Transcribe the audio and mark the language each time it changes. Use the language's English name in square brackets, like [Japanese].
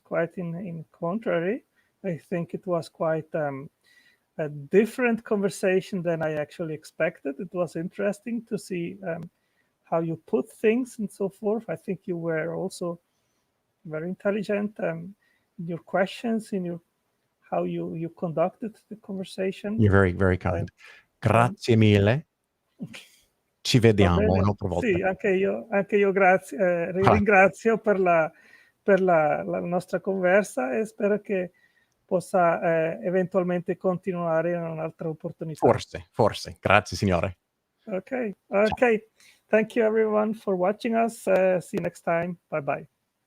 [English] Quite in contrary, I think it was quite a different conversation than I actually expected. It was interesting to see how you put things and so forth. I think you were also very intelligent in your questions, in your how you conducted the conversation. You're very, very kind. [Italian] Grazie mille. Ci vediamo un'altra volta. Sì, anche io grazie, ringrazio per la nostra conversa e spero che possa eventualmente continuare in un'altra opportunità. Forse. Grazie, signore. [English] Okay. Thank you everyone for watching us. See you next time. Bye bye.